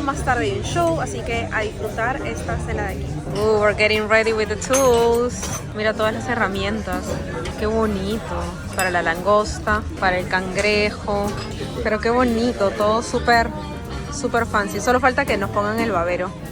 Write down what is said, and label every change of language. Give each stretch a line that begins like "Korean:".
Spanish: Más tarde hay un show, así que a disfrutar esta cena de aquí.
English: We're getting ready with the tools.
Spanish: Mira todas las herramientas. Qué bonito. Para la langosta, para el cangrejo. Pero qué bonito, todo súper fancy. Solo falta que nos pongan el babero.